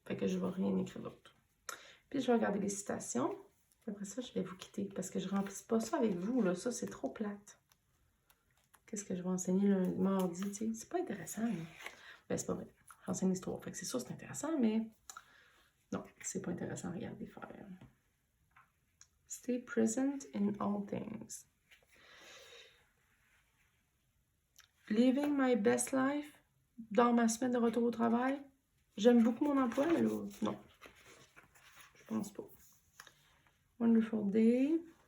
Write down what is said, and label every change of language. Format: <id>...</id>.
<fr>Fait que je vais rien écrire d'autre. Puis je vais regarder les citations. Après ça, je vais vous quitter parce que je remplis pas ça avec vous. Là. Ça, c'est trop plate. Qu'est-ce que je vais enseigner le mardi? Tu sais? C'est pas intéressant. Mais... Ben, c'est pas vrai. J'enseigne l'histoire. Fait que c'est sûr, c'est intéressant, mais non, c'est pas intéressant à regarder faire.</fr> <en>Stay present in all things. Living my best life</en> <fr>dans ma semaine de retour au travail. J'aime beaucoup mon emploi, mais là, non. Je pense pas.</fr> <en>Wonderful day.</en>